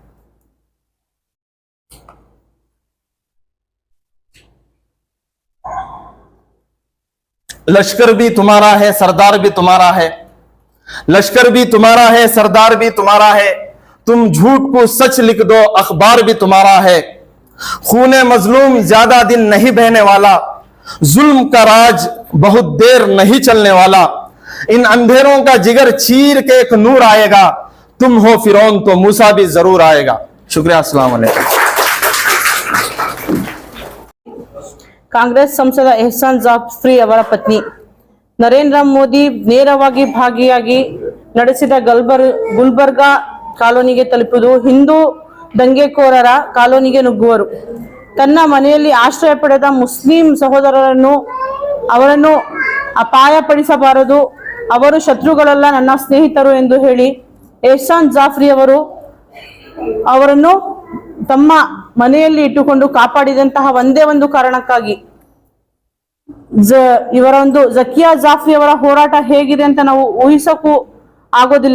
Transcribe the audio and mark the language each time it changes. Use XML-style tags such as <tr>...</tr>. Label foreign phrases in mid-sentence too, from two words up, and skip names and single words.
<hi>लश्कर भी तुम्हारा है, सरदार भी तुम्हारा है, लश्कर भी तुम्हारा है, सरदार भी तुम्हारा है, तुम झूठ को सच लिख दो, अखबार भी तुम्हारा है। खूने मजलूम ज्यादा दिन नहीं बहने वाला, जुल्म का राज बहुत देर नहीं चलने वाला, इन अंधेरों का जिगर चीर के एक नूर आएगा, तुम हो फिरौन तो मूसा भी जरूर आएगा। शुक्रिया,</hi> <ar>السلام عليكم.</ar> <kn>ಕಾಂಗ್ರೆಸ್ ಸಂಸದ ಎಹ್ಸಾನ್ ಜಾಫ್ರಿ ಅವರ ಪತ್ನಿ ನರೇಂದ್ರ ಮೋದಿ ನೇರವಾಗಿ ಭಾಗಿಯಾಗಿ ನಡೆಸಿದ ಗುಲ್ಬರ್ಗಾ ಕಾಲೋನಿಗೆ ತಲುಪುವುದು, ಹಿಂದೂ ದಂಗೆಕೋರರ ಕಾಲೋನಿಗೆ ನುಗ್ಗುವರು, ತನ್ನ ಮನೆಯಲ್ಲಿ ಆಶ್ರಯ ಪಡೆದ ಮುಸ್ಲಿಂ ಸಹೋದರರನ್ನು ಅವರನ್ನು ಅಪಾಯಪಡಿಸಬಾರದು, ಅವರು ಶತ್ರುಗಳಲ್ಲ, ನನ್ನ ಸ್ನೇಹಿತರು ಎಂದು ಹೇಳಿ ಎಹ್ಸಾನ್ ಜಾಫ್ರಿ ಅವರನ್ನು ತಮ್ಮ ಮನೆಯಲ್ಲಿ ಇಟ್ಟುಕೊಂಡು ಕಾಪಾಡಿದಂತಹ ಒಂದೇ ಒಂದು ಕಾರಣಕ್ಕಾಗಿ ಇವರ ಒಂದು ಝಕಿಯಾ ಜಾಫ್ರಿ ಅವರ ಹೋರಾಟ ಹೇಗಿದೆ ಅಂತ ನಾವು ಊಹಿಸಕ್ಕೂ ಆಗೋದಿಲ್ಲ.</kn>